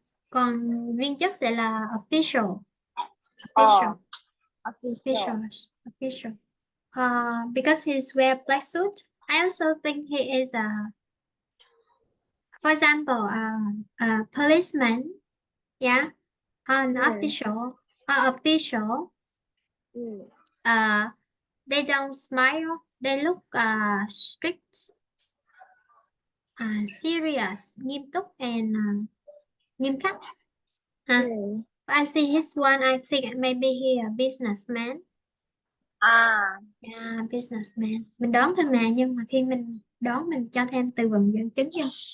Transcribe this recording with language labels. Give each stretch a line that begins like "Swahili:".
Vietnamese: Còn viên chức sẽ là official. Oh,
English: Official. official. Official. Because he's wear black suit. I also think he is for example, a policeman. Yeah, an Mm. official. Mm. They don't smile. They look strict, serious, nghiêm túc, and nghiêm khắc. Mm. I see his one. I think maybe he a businessman. Yeah, businessman.
Vietnamese: Mình đoán thôi mà, nhưng mà khi mình đoán mình cho thêm từ vựng dẫn chứng vô.